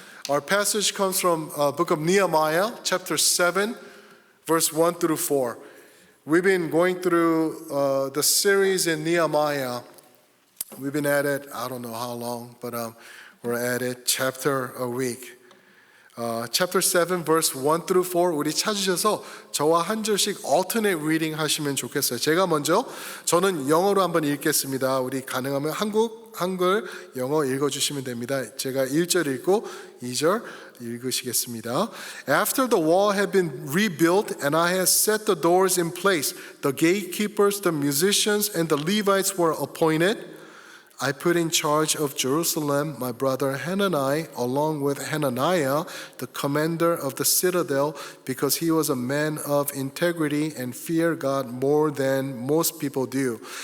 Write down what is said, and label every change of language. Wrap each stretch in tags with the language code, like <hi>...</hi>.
<en>Our passage comes from book of Nehemiah, chapter 7, verse 1 through 4. We've been going through the series in Nehemiah. We've been at it, I don't know how long, but we're at it chapter a week. Chapter 7, verse 1 through 4</en> <ko>우리 찾으셔서 저와 한 절씩</ko> <en>alternate reading</en> <ko>하시면 좋겠어요. 제가 먼저 저는 영어로 한번 읽겠습니다. 우리 가능하면 한글, 영어 읽어주시면 됩니다. 제가 1절 읽고 2절 읽으시겠습니다.</ko> <en>After the wall had been rebuilt and I had set the doors in place, the gatekeepers, the musicians, and the Levites were appointed. I put in charge of Jerusalem my brother Hanani along with Hananiah, the commander of the citadel, because he was a man of integrity and feared God more than most people do.</en>